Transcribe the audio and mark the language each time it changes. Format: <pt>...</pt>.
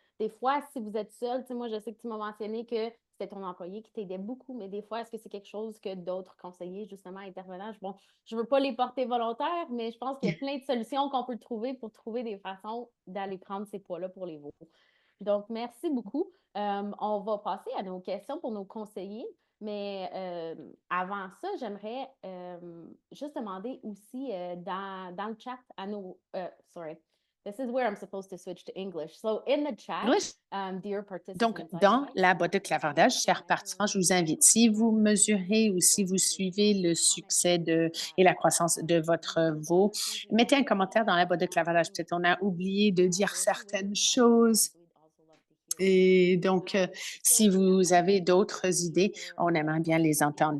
<fr>Des fois, si vous êtes seul, tu sais, moi, je sais que tu m'as mentionné que c'était ton employé qui t'aidait beaucoup, mais des fois, est-ce que c'est quelque chose que d'autres conseillers, justement, intervenants, bon, je veux pas les porter volontaires, mais je pense qu'il y a plein de solutions qu'on peut trouver pour trouver des façons d'aller prendre ces poids-là pour les veaux. Donc, merci beaucoup. On va passer à nos questions pour nos conseillers. Mais avant ça, j'aimerais juste demander aussi dans le chat à nos...</fr> <en>sorry, this is where I'm supposed to switch to English. So in the chat,</en> <fr>Oui.</fr> <en>dear</en> <fr>Donc,</fr> <en>participants,</en> <fr>dans la boîte de clavardage, chers participants, je vous invite, si vous mesurez ou si vous suivez le succès et la croissance de votre veau, mettez un commentaire dans la boîte de clavardage. Peut-être on a oublié de dire certaines choses. Et donc, si vous avez d'autres idées, on aimerait bien les entendre.</fr>